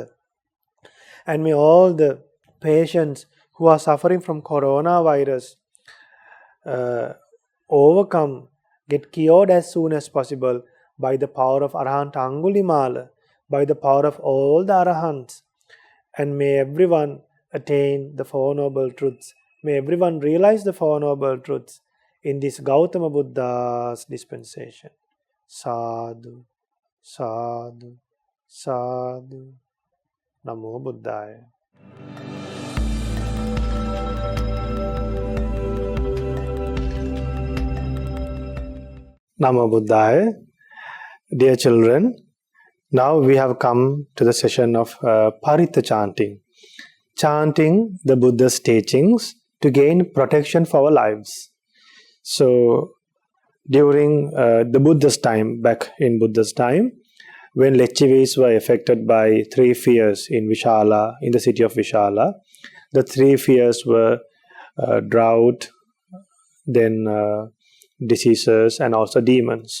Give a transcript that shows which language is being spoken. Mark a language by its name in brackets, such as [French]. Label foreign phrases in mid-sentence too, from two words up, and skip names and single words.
[English] And may all the patients who are suffering from coronavirus overcome, get cured as soon as possible by the power of Arahant Angulimala, by the power of all the Arahants. And may everyone attain the Four Noble Truths. May everyone realize the Four Noble Truths in this Gautama Buddha's dispensation. [Pali] Sadhu, sadhu, sadhu. Namo Buddhaya. Namo Buddhaya. [English] Dear children, now we have come to the session of Paritta chanting. Chanting the Buddha's teachings to gain protection for our lives. So, during the Buddha's time, back in Buddha's time, when Lechivis were affected by three fears in Vishala, in the city of Vishala, the three fears were drought, then diseases, and also demons.